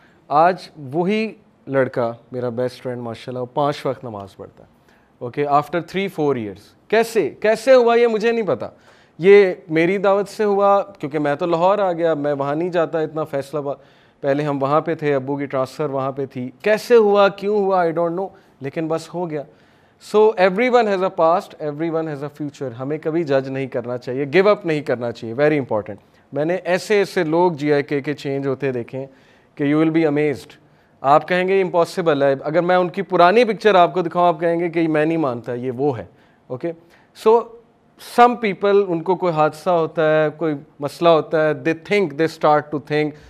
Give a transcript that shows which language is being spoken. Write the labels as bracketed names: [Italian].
[Urdu] آج وہی لڑکا میرا بیسٹ فرینڈ ماشاءاللہ، وہ 5 وقت نماز پڑھتا ہے. [English] Okay, after 3-4 years. [Urdu] کیسے ہوا یہ مجھے نہیں پتا. یہ میری دعوت سے ہوا، کیونکہ میں تو لاہور آ گیا، میں وہاں نہیں جاتا اتنا. فیصل آباد پہلے ہم وہاں پہ تھے، ابو کی ٹرانسفر وہاں پہ تھی. کیسے ہوا، کیوں ہوا، [English] I don't know, [Urdu] لیکن بس ہو گیا. [English] So every one has a past, every one has a future. [Urdu] ہمیں کبھی جج نہیں کرنا چاہیے، گیو اپ نہیں کرنا چاہیے، [English] Very important. [Urdu] میں نے ایسے ایسے لوگ GIK کے چینج ہوتے دیکھیں کہ [English] You will be amazed. [Urdu] آپ کہیں گے امپاسبل ہے. اگر میں ان کی پرانی پکچر آپ کو دکھاؤں، آپ کہیں گے کہ میں نہیں مانتا یہ وہ ہے. [English] okay, so some people, [Urdu] ان کو کوئی حادثہ ہوتا ہے، کوئی مسئلہ ہوتا ہے، [English] they think, they start to think